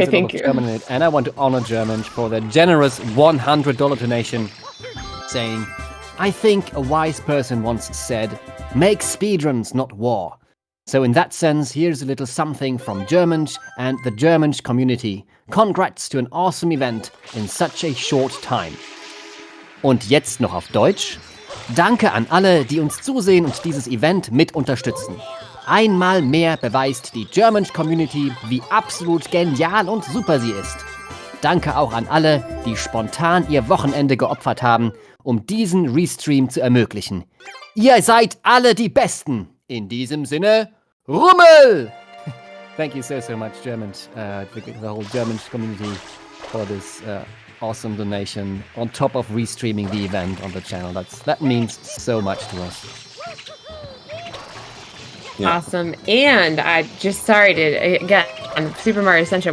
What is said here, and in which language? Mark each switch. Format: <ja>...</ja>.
<en>there's a lot of German in it, and I want to honor German for their generous $100 donation, saying, "I think a wise person once said, Make speedruns, not war. So in that sense, here's a little something from German and the German community. Congrats to an awesome event in such a short time.</en> <de>Und jetzt noch auf Deutsch. Danke an alle, die uns zusehen und dieses Event mit unterstützen. Einmal mehr beweist die German Community, wie absolut genial und super sie ist. Danke auch an alle, die spontan ihr Wochenende geopfert haben, um diesen Restream zu ermöglichen. Ihr seid alle die Besten. In diesem Sinne, Rummel!</de> <en>Thank you so much, German, the whole German community, for this awesome donation on top of restreaming the event on the channel. That means so much to us. Yeah. Awesome. And I just sorry to again Super Mario Sunshine.</en>